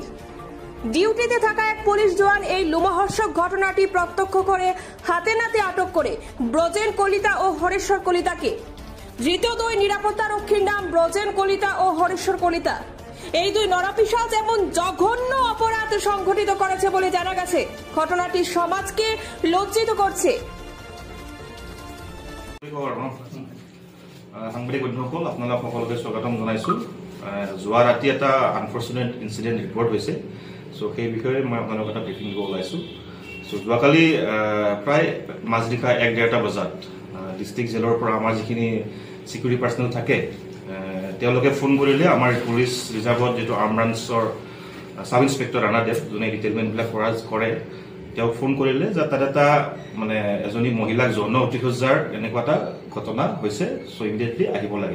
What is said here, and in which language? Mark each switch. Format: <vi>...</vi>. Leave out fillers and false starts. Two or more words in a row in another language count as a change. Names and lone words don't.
<bn>ডিউটিতে থাকা এক পুলিশ জওয়ান এই লোমহর্ষক ঘটনাটি প্রত্যক্ষ করে হাতে নাতে আটক করে ব্রজেন কলিতা ও হরেশ্বর কলিতাকে। ধৃত দুই নিরাপত্তা রক্ষীর নাম ব্রজেন কলিতা ও হরেশ্বর কলিতা। এই দুই নরপিশাচ এমন জঘন্য অপরাধ সংঘটিত করেছে বলে জানা গেছে। ঘটনাটি সমাজকে লজ্জিত করছে।</bn> <as>সাংবাদিক বন্ধুসকল, আপোনালোক সকলোকে স্বাগতম জনাইছোঁ। যোৱা ৰাতি এটা</as> <en>unfortunate incident</en> <as>ৰিপৰ্ট হৈছে। চ' সেই বিষয়ে মই আপোনালোকক এটা ব্ৰিফিং দিব ওলাইছোঁ। চ' যোৱাকালি প্ৰায় মাজনিশা 1-1:30 বজাত</as> <en>district jail</en> <as>পৰা আমাৰ যিখিনি</as> <en>security personnel</en> <as>থাকে তেওঁলোকে ফোন কৰিলে আমাৰ</as> <en>police reserve</en> <as>যিটো</as> <en>arm branch sub inspector</en> <as>ৰাণাদেৱ, যোনে ডিটেইলমেণ্টবিলাক কৰে, তেওঁক ফোন কৰিলে যে তাত এটা মানে এজনী মহিলাক যৌন অতিসজ্জাৰ এনেকুৱা এটা ঘটনা হৈছে, চ' ইমিডিয়েটলি আহিব লাগে।</as>